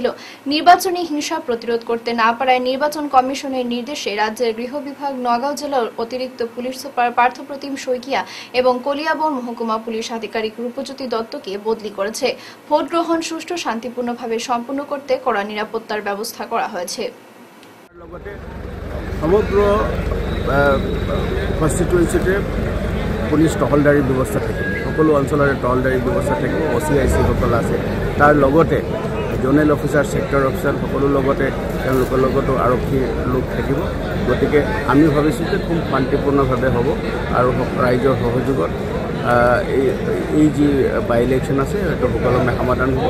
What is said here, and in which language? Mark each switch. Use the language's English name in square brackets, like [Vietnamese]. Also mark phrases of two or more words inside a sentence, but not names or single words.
[Bangla] নির্বাচনী হিংসা প্রতিরোধ করতে না পারায় নির্বাচন কমিশনের নির্দেশে রাজ্যের গৃহ বিভাগ নগাঁও জেলার অতিরিক্ত পুলিশ সুপার পার্থপ্রতিম শইকিয়া এবং কলিয়াবর মহকুমা পুলিশ আধিকারিক রূপজ্যোতি দত্তকে বদলি করেছে। ভোট গ্রহণ সুষ্ঠু শান্তিপূর্ণভাবে সম্পন্ন করতে কড়া নিরাপত্তার ব্যবস্থা করা হয়েছে। [Assamese] সমগ্র কনস্টিটুয়েন্সিতে পুলিচ টহলদাৰী ব্যৱস্থা থাকিব, সকলো অঞ্চলৰে টহলদাৰী ব্যৱস্থা থাকিব। OCIC-সকল আছে, তাৰ লগতে [English] zonal officer, sector officer [Assamese] সকলোৰ লগতে তেওঁলোকৰ লগতো আৰক্ষী লোক থাকিব। গতিকে আমি ভাবিছোঁ যে খুব শান্তিপূৰ্ণভাৱে হ'ব আৰু ৰাইজৰ সহযোগত এই যি [English] by election [Assamese] আছে সেইটো সুকলমে সমাধান হ'ব।